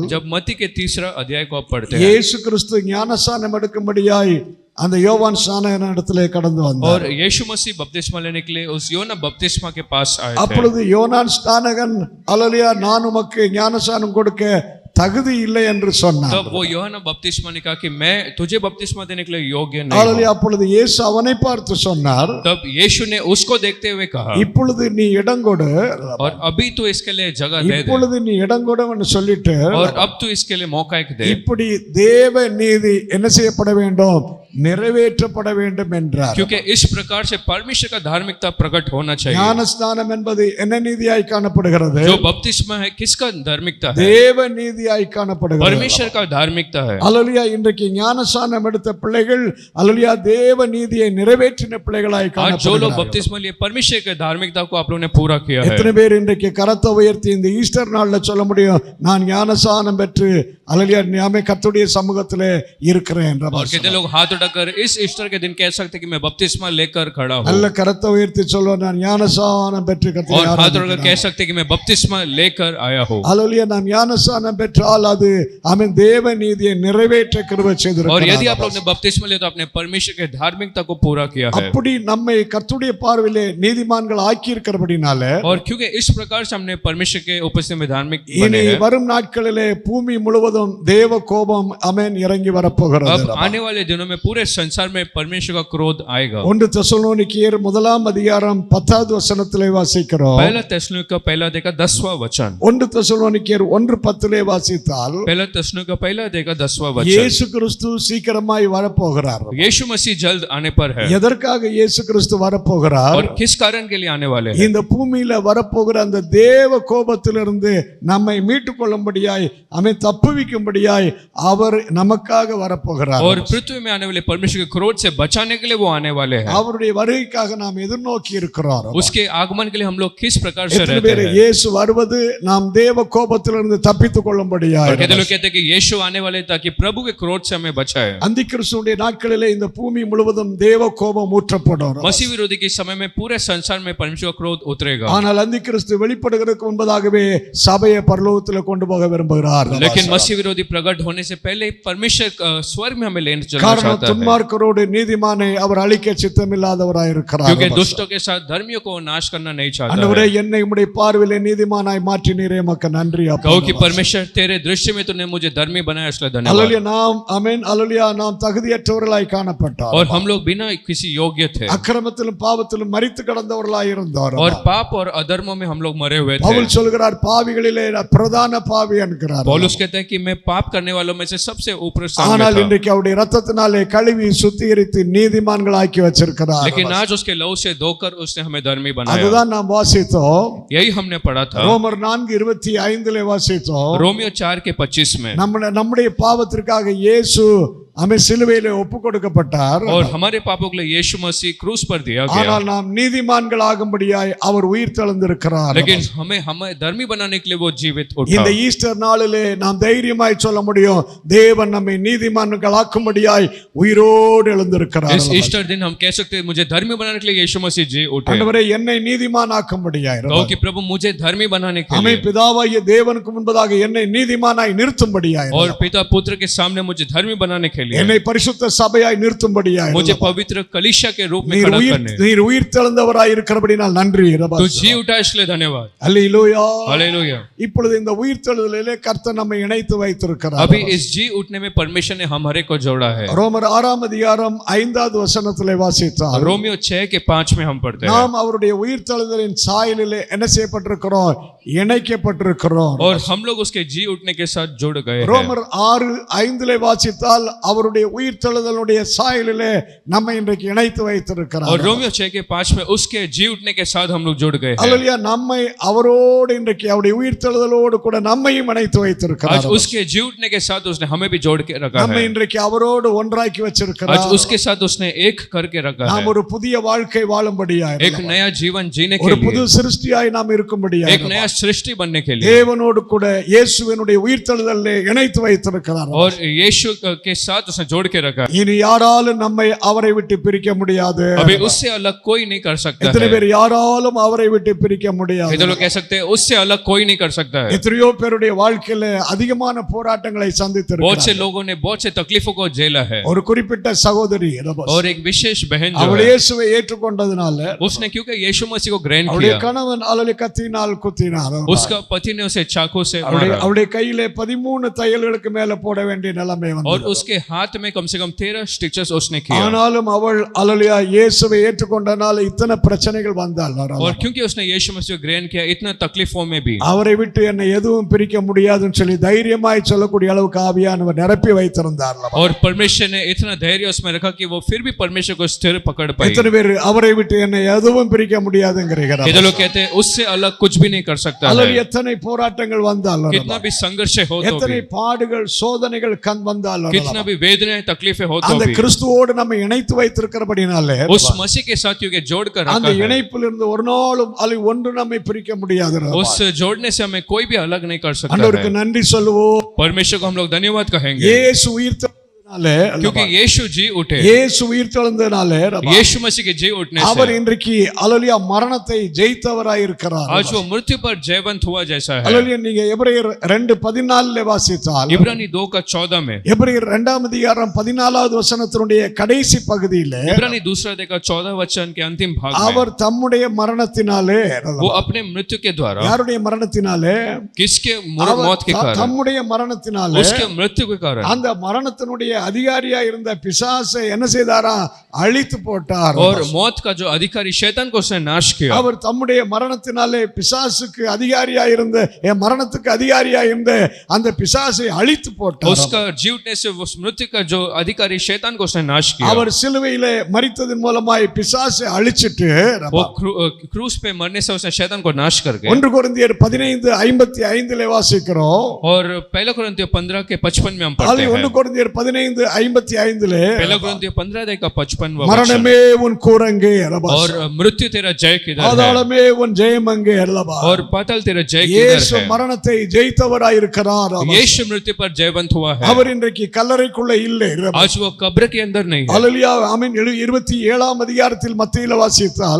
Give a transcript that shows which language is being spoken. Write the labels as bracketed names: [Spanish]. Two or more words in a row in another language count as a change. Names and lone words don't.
[Hindi] जब मत्ती के 3 अध्याय को आप पढ़ते हैं, [Tamil] இயேசு கிறிஸ்து ஞானஸ்நானம் எடுக்கும்படியாய் அந்த யோவான் ஸ்நானகன் இடத்திலே கடந்து வந்தார். [Hindi] और यीशु मसीह बपतिस्मा लेने के लिए उस योना बपतिस्मा के पास आए थे। [Tamil] அப்பொழுது யோனான் ஸ்நானகன், அல்லேலூயா, நான் உமக்கு ஞானஸ்நானம் கொடுக்க தகுதி இல்லை என்று சொன்னார். [Hindi] तब वो योहाना बपतिस्मा ने कहा कि मैं तुझे बपतिस्मा देने के लिए योग्य नहीं [Tamil] அல்லேலூயா. [Hindi] हूं। [Tamil] அப்பொழுது இயேசு அவனை பார்த்து சொன்னார், [Hindi] तब यीशु ने उसको देखते हुए कहा, [Tamil] இப்பொழுது நீ இடம் கொடு, [Hindi] और अभी तू इसके लिए जगह दे दे, [Tamil] இப்பொழுது நீ இடம் கொடுன்னு சொல்லிட்டு, [Hindi] और अब तू इसके लिए मौका एक दे। [Tamil] இப்படி தேவ நீதி என்ன செய்யப்பட வேண்டும்? நிறைவேற்றப்பட வேண்டும் என்றார். [Hindi] क्योंकि इस प्रकार से परमेश्वर का धार्मिकता प्रकट होना चाहिए। [Tamil] ஞானஸ்நானம் என்பது என்ன நீதியாய் காணப்படுகிறது? [Hindi] जो बपतिस्मा है किसका धार्मिकता है? [Tamil] தேவ நீதியாய் காணப்படுகிறது. [Hindi] परमेश्वर का धार्मिकता है। [Tamil] அல்லேலூயா. இன்றைக்கு ஞானஸ்நானம் எடுத்த பிள்ளைகள் அல்லேலூயா தேவ நீதியை நிறைவேற்றின பிள்ளைகளாய் [Hindi] आज जो लोग [Tamil] காணப்படுகிறார்கள். [Hindi] बपतिस्मा लिए परमेश्वर के धार्मिकता को आप लोगों ने पूरा किया है। [Tamil] எத்தனை பேர் இன்றைக்கு கரத்தை உயர்த்தி இந்த ஈஸ்டர் நாள்ல சொல்ல முடியும், நான் ஞானஸ்நானம் பெற்று அல்லேலூயா நாமே கர்த்தருடைய சமூகத்திலே இருக்கிறேன் என்ற [Hindi] और कितने लोग हाथ उठाकर इस ईस्टर के दिन कह सकते हैं कि मैं बपतिस्मा लेकर खड़ा हूं, [Tamil] நல்ல கரத்தை உயர்த்தி சொல்லுவோம், நான் ஞானஸ்நானம் பெற்று [Hindi] और [Tamil] கர்த்தரை [Hindi] हाथ उठाकर [Tamil] ஆராதிக்கிறேன். [Hindi] कह सकते हैं कि मैं बपतिस्मा लेकर आया हूं। [Tamil] அல்லேலூயா. நாம் ஞானஸ்நானம் பெற்றால் அது தேவ நீதியை நிறைவேற்ற கிருபை [Hindi] और [Tamil] செய்திருக்கிறார். [Hindi] यदि आप लोग ने बपतिस्मा लिया तो आपने परमेश्वर के धार्मिकता को पूरा किया है। [Tamil] அப்படி நம்மை கர்த்தருடைய பார்வையிலே நீதிமான்கள் ஆக்கி இருக்கிறபடினால [Hindi] और क्योंकि इस प्रकार से हमने परमेश्वर के उपस्थिति में धार्मिक [Tamil] இனி [Hindi] बने हैं, [Tamil] வரும் நாட்களிலே பூமி முழுவதும் தேவ கோபம் இறங்கி வரப்போகிறது. [Hindi] अब आने वाले दिनों में पूरे संसार में परमेश्वर का क्रोध आएगा। [Tamil] 1 தெசலோனிக்கேயர் 1ஆம் அதிகாரம் 10வது வசனத்திலே வாசிக்கிறோம். [Hindi] पहला तेसलोनिका का पहला अध्याय का 10वां वचन, [Tamil] 1 தெசலோனிக்கேயர் 1:10 வாசித்தால், [Hindi] पहला तेसलोनिका का पहला अध्याय का 10वां वचन, [Tamil] இயேசு கிறிஸ்து சீக்கிரமாய் வரப்போகிறார். [Hindi] यीशु मसीह जल्द आने पर है। [Tamil] எதற்காக இயேசு கிறிஸ்து வரப்போகிறார்? [Hindi] और किस कारण के लिए आने वाले हैं? [Tamil] இந்த பூமியில வரப்போகிற அந்த தேவ கோபத்திலிருந்து நம்மை மீட்டுக் கொள்ளும்படியாய் தப்புவிக்கும்படியாய் அவர் நமக்காக வரப்போகிறார். [Hindi] और पृथ्वी में आने वाले परमेश्वर के क्रोध से बचाने के लिए वो आने वाले हैं। [Tamil] அவருடைய வருகைக்காக நாம் எதிர்நோக்கி இருக்கிறோம். [Hindi] उसके आगमन के लिए हम लोग किस प्रकार से [Tamil] எத்தனை [Hindi] रहते [Tamil] பேர் [Hindi] हैं? [Tamil] இயேசு வருவது நாம் தேவ கோபத்திலிருந்து தப்பித்துக் கொள்ளும்படியாய்? [Hindi] और कहते लोग कहते हैं कि यीशु आने वाले ताकि प्रभु के क्रोध से हमें बचाए। [Tamil] அந்திக்கிறிஸ்துவுடைய நாட்களிலே இந்த பூமி முழுவதும் தேவ கோபம் ஊற்றப்படும். [Hindi] मसीह विरोधी के समय में पूरे संसार में परमेश्वर का क्रोध उतरेगा। [Tamil] ஆனால் அந்திக்கிறிஸ்து வெளிப்படுகிறதுக்கு முன்பதாகவே சபையை பரலோகத்தில் கொண்டு போக விரும்புகிறார். [Hindi] लेकिन मसीह विरोधी प्रकट होने से पहले परमेश्वर स्वर्ग में हमें लेने चलना [Tamil] காரணம் [Hindi] चाहता है। [Tamil] துன்மார்க்கரோடு நீதிமானை அவர் அழிக்க சித்தமில்லாதவராய் இருக்கிறார். [Hindi] क्योंकि दुष्टों के साथ धर्मियों को नाश करना नहीं चाहता [Tamil] ஆண்டவரே, [Hindi] है। [Tamil] என்னை உம்முடைய பார்வையிலே நீதிமானாய் மாற்றினீரே, உமக்கு நன்றி அப்பா. [Hindi] कहो कि परमेश्वर तेरे दृश्य में तूने मुझे धर्मी बनाया, इसलिए धन्यवाद। [Tamil] அல்லேலூயா. நாம் ஆமென் அல்லேலூயா நாம் தகுதியற்றவர்களாய் காணப்பட்டோம். [Hindi] और हम लोग बिना किसी योग्य थे, [Tamil] அக்கிரமத்திலும் பாவத்திலும் மரித்து கிடந்தவர்களாய் இருந்தோம். [Hindi] और पाप और अधर्मों में हम लोग मरे हुए थे। [Tamil] பவுல் சொல்கிறார், பாவிகளிலே பிரதான பாவி என்கிறார். [Hindi] पौलुस कहते हैं कि मैं पाप करने वालों में से सबसे ऊपर स्थान में [Tamil] ஆனால் [Hindi] था। [Tamil] இன்றைக்கு அவருடைய இரத்தத்தினாலே கழுவி சுத்திகரித்து நீதிமான்களாக்கி வச்சிருக்கிறார். [Hindi] लेकिन आज उसके लहू से धोकर उसने हमें धर्मी बनाया. [Tamil] அதுதான் நாம் வாசித்தோம். [Hindi] यही हमने पढ़ा था [Tamil] ரோமர் 4:25 வாசித்தோம். [Hindi] रोमियो 4:25 में. [Tamil] நம்முடைய பாவத்திற்காக இயேசு சிலுவையிலே ஒப்பு கொடுக்கப்பட்டார். [Hindi] और हमारे पापों के लिए यीशु मसीह क्रूस पर दिया गया. [Tamil] ஆனால் நாம் நீதிமான்களாகும்படியாய் அவர் உயிர் தெழுந்திருக்கிறார். [Hindi] लेकिन हमें धर्मी बनाने के लिए वो जीवित उठा. [Tamil] இந்த ஈஸ்டர் நாளிலே நாம் தைரியமாய் சொல்ல முடியும், தேவன் நம்மை நீதிமான்களாக்கும்படியாய் உயிரோடு எழுந்திருக்கிறார். [Hindi] इस ईस्टर दिन हम कह सकते हैं मुझे धर्मी बनाने के लिए यीशु मसीह जी उठे. [Tamil] ஆண்டவரே என்னை நீதிமானாக்கும்படியாய். [Hindi] कहो कि प्रभु मुझे धर्मी बनाने के लिए. [Tamil] பிதாவாகிய தேவனுக்கு முன்பதாக என்னை நீதிமானாய் நிறுத்தும்படியாய். [Hindi] और पिता पुत्र के सामने मुझे धर्मी बनाने के लिए. [Tamil] என்னை பரிசுத்த சபையாய் நிறுத்தும்படியாய். [Hindi] मुझे पवित्र कलीसिया के रूप में खड़ा करने. [Tamil] நீர் உயிர் தெழுந்தவராய் இருக்கிறபடியால் நன்றி. [Hindi] तू जी उठा इसलिए धन्यवाद. हालेलुया हालेलुया. [Tamil] இப்பொழுது இந்த உயிர் தெழுதலிலே கர்த்தர் நம்மை இணைத்து வைத்திருக்கிறார். [Hindi] अभी इस जी उठने में परमेश्वर ने हमारे को जोड़ा है. [Tamil] ரோமர் 6:5 வசனத்திலே வாசித்தால் [Hindi] रोमियो 6:5 में हम पढ़ते हैं [Tamil] நாம் அவருடைய உயிர் தெழுதலின் சாயலிலே என்ன செய்யப்பட்டிருக்கிறோம்? இணைக்கப்பட்டிருக்கிறோம். [Hindi] और हम लोग उसके जी उठने के साथ जुड़ गए हैं. [Tamil] ரோமர் 6:5 வாசித்தால் அவருடைய உயிர் தெழுதலுடைய சாயலிலே நம்மை இன்றைக்கு இணைத்து வைத்திருக்கிறார். [Hindi] और रोमियो 6:5 में उसके जी उठने के साथ हम लोग जुड़ गए हैं. [Tamil] அல்லேலூயா. நம்மை அவரோடு இன்றைக்கு அவருடைய உயிர் தெழுதலோடு கூட நம்மையும் இணைத்து வைத்திருக்கிறார். [Hindi] आज उसके जी उठने के साथ उसने हमें भी जोड़ के रखा है. [Tamil] நம்மை இன்றைக்கு அவரோடு ஒன்றாக்கி வச்சிருக்கிறார். [Hindi] आज उसके साथ उसने एक करके रखा है. [Tamil] நாம் ஒரு புதிய வாழ்க்கை வாழும்படியாய், [Hindi] एक नया जीवन जीने के [Tamil] ஒரு [Hindi] लिए, [Tamil] புது சிருஷ்டியாய் நாம் இருக்கும்படியாய், [Hindi] एक नया सृष्टि बनने के लिए [Tamil] தேவனோடு கூட இயேசுவினுடைய உயிர் தெழுதலிலே இணைத்து வைத்திருக்கிறார். [Hindi] और यीशु के साथ उसने जोड़ के रखा है. [Tamil] இனி யாராலும் நம்மை அவரை விட்டு பிரிக்க முடியாது. [Hindi] अभी उससे अलग कोई नहीं कर सकता [Tamil] எத்தனை [Hindi] है. [Tamil] பேர் யாராலும் அவரை விட்டு பிரிக்க முடியாது? [Hindi] इधर लोग कह सकते हैं उससे अलग कोई नहीं कर सकता है. [Tamil] எத்தனையோ பேருடைய வாழ்க்கையில அதிகமான போராட்டங்களை [Hindi] बहुत [Tamil] சந்தித்திருக்கிறார். [Hindi] से लोगों ने बहुत से तकलीफों को झेला है. [Tamil] ஒரு குறிப்பிட்ட சகோதரி [Hindi] और एक विशेष बहन जो [Tamil] அவள் [Hindi] है, [Tamil] இயேசுவை ஏற்றுக்கொண்டதனால [Hindi] उसने क्योंकि यीशु मसीह को ग्रहण [Tamil] அவளுடைய [Hindi] किया, [Tamil] கணவன் அவளை கத்தினால் குத்தினார். [Hindi] उसका पति ने उसे चाकू से मारा [Tamil] அவளுடைய கையிலே 13 தையல்களுக்கு மேல போட வேண்டிய நிலைமை [Hindi] और [Tamil] வந்தது. [Hindi] उसके हाथ में कम से कम 13 स्टिचेस उसने किया. [Tamil] ஆனாலும் அவள் அல்லேலூயா இயேசுவை ஏற்றுக்கொண்டனால இத்தனை பிரச்சனைகள் வந்தால் [Hindi] और क्योंकि उसने यीशु मसीह को ग्रहण किया, इतना तकलीफों में भी [Tamil] அவரை விட்டு என்னை எதுவும் பிரிக்க முடியாதுன்னு சொல்லி தைரியமாய் சொல்லக்கூடிய அளவுக்கு ஆவியானவர் நிரப்பி வைத்திருந்தார். [Hindi] और परमेश्वर ने इतना धैर्य उसमें रखा कि वो फिर भी परमेश्वर को स्थिर पकड़ पाई. [Tamil] எத்தனை பேர் அவரை விட்டு என்னை எதுவும் பிரிக்க முடியாதுங்கிறீங்க? [Hindi] ये लोग कहते हैं उससे अलग कुछ भी नहीं कर सकता [Tamil] அல்லது [Hindi] है. [Tamil] எத்தனை போராட்டங்கள் வந்தாலும், [Hindi] कितना भी संघर्ष हो तो [Tamil] எத்தனை [Hindi] भी, [Tamil] பாடுகள் சோதனைகள் வந்தாலும், [Hindi] कितना भी वेदनाएं तकलीफें हो तो [Tamil] அந்த [Hindi] भी, [Tamil] கிறிஸ்துவோடு நம்ம இணைத்து வைத்திருக்கிறபடினாலே [Hindi] उस मसीह के साथ क्योंकि जोड़ कर [Tamil] அந்த [Hindi] रखा है, [Tamil] இணைப்பிலிருந்து ஒரு நாளும் அல்லது ஒன்று நம்மை பிரிக்க முடியாது. [Hindi] उस जोड़ने से हमें कोई भी अलग नहीं कर सकता [Tamil] ஆண்டவருக்கு [Hindi] है. [Tamil] நன்றி சொல்லுவோம். [Hindi] परमेश्वर को हम लोग धन्यवाद कहेंगे [Tamil] இயேசு உயிர் தெழுந்ததினாலே, [Hindi] क्योंकि यीशु जी उठे. [Tamil] இயேசு உயிர் தெழுந்ததினாலே [Hindi] यीशु मसीह के जी उठने [Tamil] அவர் [Hindi] से [Tamil] இன்றைக்கு அல்லேலூயா மரணத்தை ஜெயித்தவராய் இருக்கிறார். [Hindi] आज वो मृत्यु पर जयवंत हुआ जैसा है. [Tamil] அல்லேலூயா. நீங்க எபிரேயர் 2:14 வாசித்தால், [Hindi] इब्रानी 2:14 में, [Tamil] எபிரேயர் 2:14 வசனத்தினுடைய கடைசி பகுதியிலே [Hindi] इब्रानी 2:14 वचन के अंतिम भाग में [Tamil] அவர் தம்முடைய மரணத்தினாலே, [Hindi] वो अपने मृत्यु के द्वारा, [Tamil] யாருடைய மரணத்தினாலே? [Hindi] किसके मौत के कारण, [Tamil] தம்முடைய மரணத்தினாலே [Hindi] उसके मृत्यु के कारण, [Tamil] அந்த மரணத்தினுடைய அதிகாரியா இருந்த பிசாசை என்ன செய்தாரா? அழித்து போட்டார். [Hindi] और मौत का जो अधिकारी शैतान को उसने नाश किया. [Tamil] அவர் தம்முடைய மரணத்தினாலே பிசாசுக்கு அதிகாரியா இருந்த மரணத்துக்கு அதிகாரியா இருந்த அந்த பிசாசை அழித்து போட்டார். [Hindi] उसका जीवने से उस मृत्यु का जो अधिकारी शैतान को उसने नाश किया. [Tamil] அவர் சிலுவையிலே மரித்ததன் மூலமாய் பிசாசை அழிச்சிட்டு [Hindi] वो क्रूस पे मरने से उसने शैतान को नाश करके, [Tamil] 1 கொரிந்தியர் 15:55 வாசிக்கிறோம். [Hindi] और पहला कुरिन्थियों 15:55 में हम पढ़ते [Tamil] அது [Hindi] हैं. [Tamil] 1 கொரிந்தியர் 15:55 [Hindi] पहला कुरिन्थियों 15:55 [Tamil] மரணமே உன் கூரங்கே அல்லவா, और मृत्यु तेरा जय किधर है, பாதாளமே உன் ஜெயமங்கே அல்லவா. [Hindi] और पाताल तेरा जय [Tamil] இயேசு [Hindi] किधर है. [Tamil] மரணத்தை ஜெயித்தவராய் இருக்கிறார். [Hindi] यीशु मृत्यु पर जयवंत हुआ है. [Tamil] அவர் இன்றைக்கு கல்லறைக்குள்ள இல்லை. [Hindi] आज वो कब्र के अंदर नहीं है. [Tamil] அல்லேலூயா. ஆமென். 27ஆம் அதிகாரத்தில் மத்தேயுல வாசித்தால்,